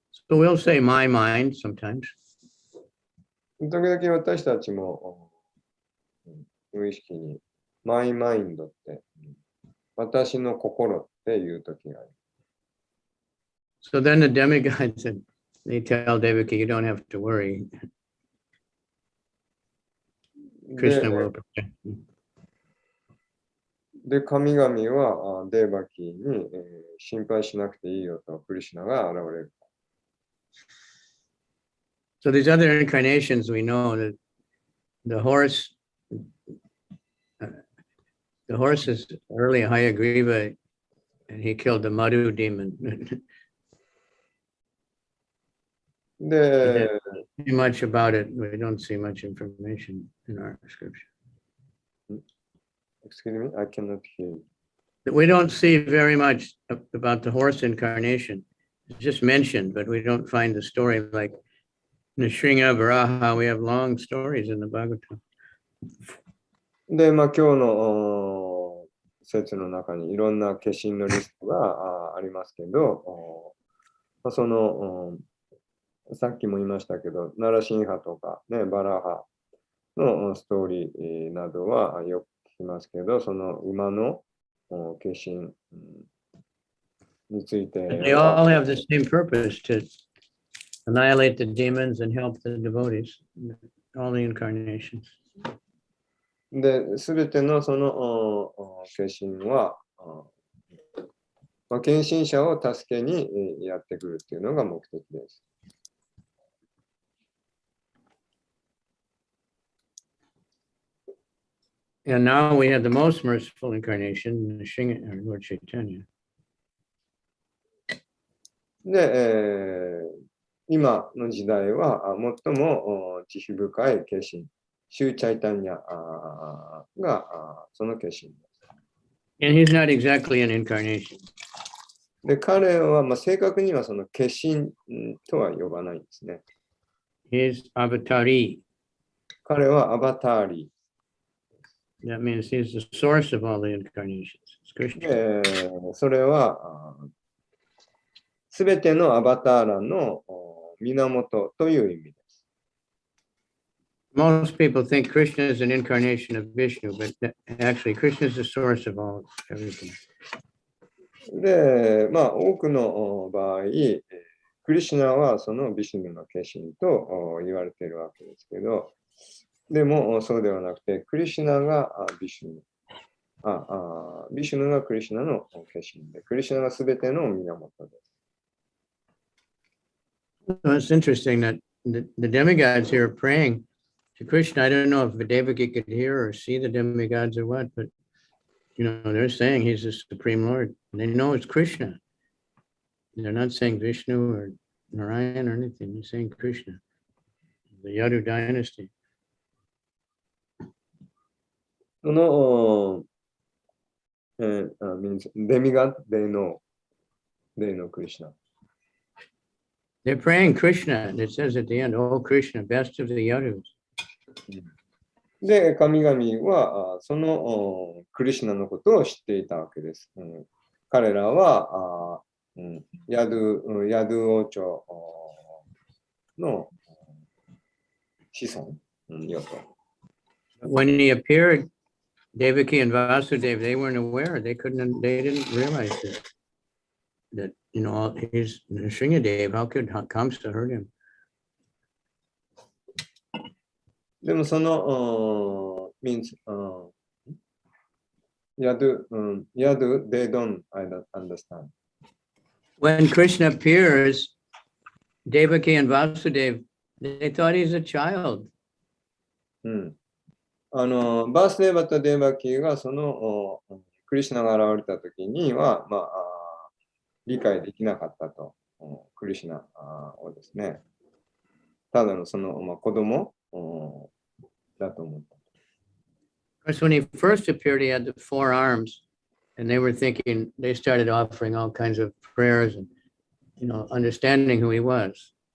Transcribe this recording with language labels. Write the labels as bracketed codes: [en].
[en] So we'll say my mind sometimes. [ja] 時々私たちも無意識にマイマインドって、私の心っていう時がある。 [en] So then the demigod said, they tell Devaki, you don't have to worry. Krishna will protect you. [ja] で、神々はデーバキーに、心配しなくていいよとクリシュナが現れる。 [en] So these other incarnations, we know that the horse is early Hayagriva, and he killed the Madhu demon. [ja] で、 [en] Too much about it. We don't see much information in our scripture. Excuse me, I cannot hear you. We don't see very much about the horse incarnation. It's just mentioned, but we don't find the story like Nrsimha Varaha. We have long stories in the Bhagavatam. [ja] で、今日の説の中にいろんな化身のリストがありますけど、そのさっきも言いましたけど、ナラシンハとか、ね、バラハのストーリーなどはよく聞きますけど、その馬の化身について。 [en] They all have the same purpose to annihilate the demons and help the devotees, all the incarnations. [ja] で、すべてのその化身は、献身者を助けにやってくるっていうのが目的です。 [en] And now we have the most merciful incarnation, Nrsimha, Lord Chaitanya. [ja] で、今の時代は最も慈悲深い化身、シューチャイタンニャがその化身です。 [en] And he's not exactly an incarnation. [ja] で、彼は正確にはその化身とは呼ばないんですね。 [en] He's avatari. [ja] 彼はアバターリー。 [en] That means he's the source of all the incarnations. It's Krishna. [ja] それはすべてのアバターラの源という意味です。 [en] Most people think Krishna is an incarnation of Vishnu, but actually Krishna is the source of all everything. [ja] で、多くの場合、クリシュナはそのビシュヌの化身と言われているわけですけど、でもそうではなくて、クリシュナがビシュヌ、ビシュヌがクリシュナの化身で、クリシュナがすべての源です。 [en] Well, it's interesting that the demigods here are praying to Krishna. I don't know if Devaki could hear or see the demigods or what, but they're saying he's the Supreme Lord. And they know it's Krishna. They're not saying Vishnu or Narayan or anything. They're saying Krishna, the Yadu dynasty. その、demigod, they know Krishna. They're praying Krishna, and it says at the end, "Oh Krishna, best of the Yadus." [ja] で、神々はそのクリシュナのことを知っていたわけです。彼らはヤドゥ王朝の子孫よと。 [en] When he appeared, Devaki and Vasudeva, they weren't aware. They didn't realize that he's Nrsimhadev. How comes to hurt him? [ja] でもその [en] means Yadu, they don't understand. When Krishna appears, Devaki and Vasudeva, they thought he's a child. [ja] バースデーバとデーバキーがそのクリシュナが現れた時には、理解できなかったと、クリシュナをですね、ただのその、子供だと思った。 [en] Because when he first appeared, he had the 4 arms, and they were thinking, they started offering all kinds of prayers and, understanding who he was.